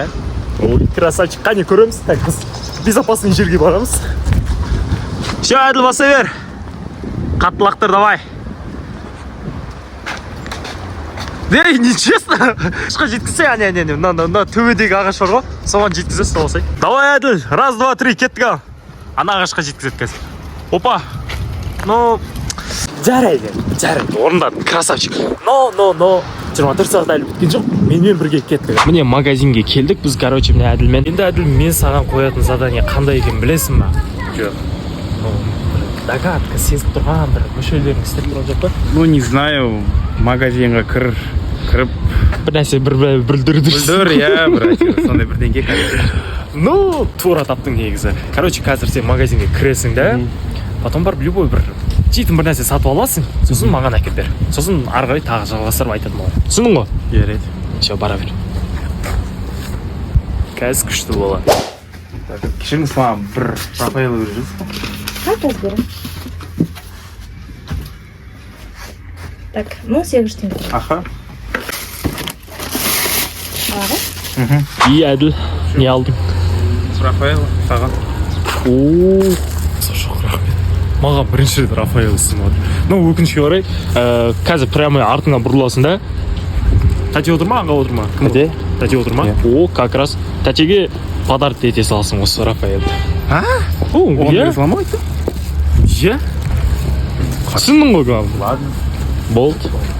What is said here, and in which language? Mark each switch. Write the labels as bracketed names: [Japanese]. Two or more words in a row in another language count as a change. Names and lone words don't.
[Russian] Ой, красавчик, [Kazakh] қане көреміз. Так, біз безопасный жерге барамыз. Все, Әділ, бастай бер. Қатты лақтыр, давай. [Russian] Ей, нечестно. [Kazakh] Шқа жеткізсе, әне, мына төбедегі ағаш бар ғой, соған жеткізесіз, толасай. [Russian] Давай, Әділ, раз, два, три, [Kazakh] кеттік ал. Ана ағашқа жеткізеді қазір. Опа. Ну, жарайды, орындадың, красавчик. Но. 24 сағат әлі біткен жоқ, менімен бірге кеттік. Міне магазинге келдік, біз, короче, міне Әділмен. Енді Әділ, мен саған қоятын задание қандай екен білесің ба? Жоқ. Догадка, сезіп тұрған бір мүшелерің істеп тұрған жоқ па? [Russian] Ну, не знаю, [Kazakh] магазинға кіріп... Бір нәрсе бүлдір, иә, брат, сондай бірдеңке қазір. Ну, тура таптың негізі. Короче, қазір сен магазинге кіресің да, потом барып любой бір жейтін бір нәрсе сатып аласың, сосын маған әкеп бер. Сосын ары қарай тағы жалғастырып айтатын болады. Түсіндің ғой? Жарайды. Все, бара бер. Қазір күшті болады. Кішіңіз маған бір Рафаэло беріп жүрсіз ба? [Russian] Как берем? Так, ну, 8 теңге. Аха. [Kazakh] И Әділ, не алдың? Рафаэло, саған. Ооо, жоқ, рахмет. Маған бірінші рет Рафаэло істің отыр. Ну, өкінішке орай, қазір прямо артыңа бұрыласың да. Тәте отыр ма, аңға отыр ма? Тәте отыр ма? [Russian] О, как раз. [Kazakh] Тәтеге подарок ете саласың осы Рафаэло. А? Оған бере сала ма айтты? Иә? Түсіндің ғой, главное. [Russian] Ладно. [Kazakh] Болды.